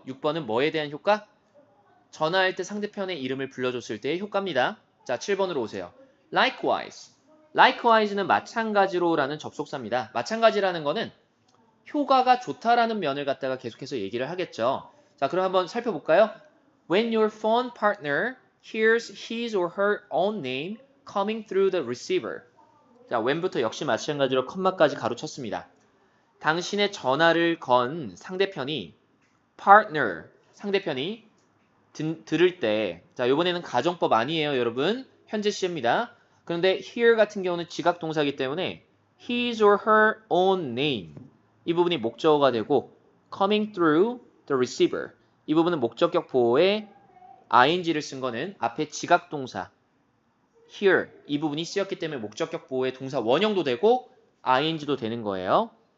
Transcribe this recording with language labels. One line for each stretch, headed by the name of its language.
Korean: 6번은 뭐에 대한 효과? 전화할 때 상대편의 이름을 불러줬을 때의 효과입니다. 자, 7번으로 오세요. likewise. likewise는 마찬가지로 라는 접속사입니다. 마찬가지라는 거는 효과가 좋다라는 면을 갖다가 계속해서 얘기를 하겠죠. 자, 그럼 한번 살펴볼까요?
English: When your phone partner hears his or her own name coming through the receiver.
Korean: 자, when부터 역시 마찬가지로 컴마까지 가로쳤습니다. 당신의 전화를 건 상대편이 partner, 상대편이 들을 때 자, 이번에는 가정법 아니에요, 여러분. 현재 시입니다. 그런데 hear 같은 경우는 지각 동사이기 때문에
English: his or her own name
Korean: 이 부분이 목적어가 되고
English: coming through the receiver
Korean: 이 부분은 목적격 보호에 ing를 쓴 거는 앞에 지각 동사 hear 이 부분이 쓰였기 때문에 목적격 보호의 동사 원형도 되고 ing도 되는 거예요.